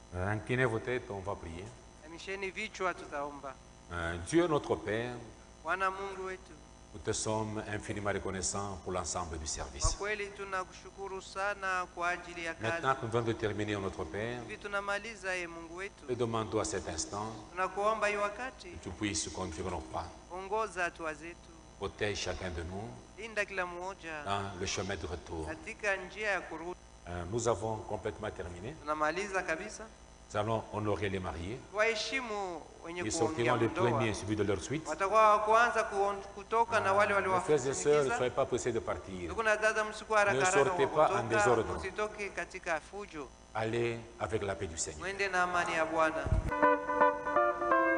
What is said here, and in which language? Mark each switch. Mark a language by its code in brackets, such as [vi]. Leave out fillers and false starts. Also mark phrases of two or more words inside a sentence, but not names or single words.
[fr] Inclinez vos têtes, on va prier. [sw] Inamisheni vichwa, tutaomba. [fr] Dieu notre Père, [sw] Bwana Mungu wetu, [fr] nous te sommes infiniment reconnaissants pour l'ensemble du [sw] kwa [fr] service. [sw] kweli tunakushukuru sana kwa ajili ya kazi. [fr] Maintenant que nous venons de terminer notre Père, [sw] Hivi tunamaliza, ye Mungu wetu, [fr] nous demandons à cet instant [sw] tunakuomba hii wakati [fr] que tu puisses conduire nos pas. [sw] ongoza hatua zetu, [fr] Protège chacun de nous [sw] linda kila mmoja [fr] dans le chemin de retour. [sw] katika njia ya kurudi. [fr] Nous avons complètement terminé. [sw] Tunamaliza kabisa. [fr] Nous allons honorer les mariés. [sw] Waheshimu wenye [fr] Ils [sw] kuongea [fr] sortiront les [sw] ndoa, [fr] premiers suivis de leur suite. [sw] watakuwa wa kwanza kutoka na wale [fr] Mes frères et sœurs, ne [sw] waliowasindikiza. [fr] soyez pas pressés de partir. [sw] Ndugu na dada, msikuwa haraka [fr] Ne [sw] haraka [fr] sortez pas en [sw] kutoka, [fr] désordre. [sw] msitoke katika fujo, [fr] Allez avec la paix du Seigneur. [sw] mwende na amani ya Bwana.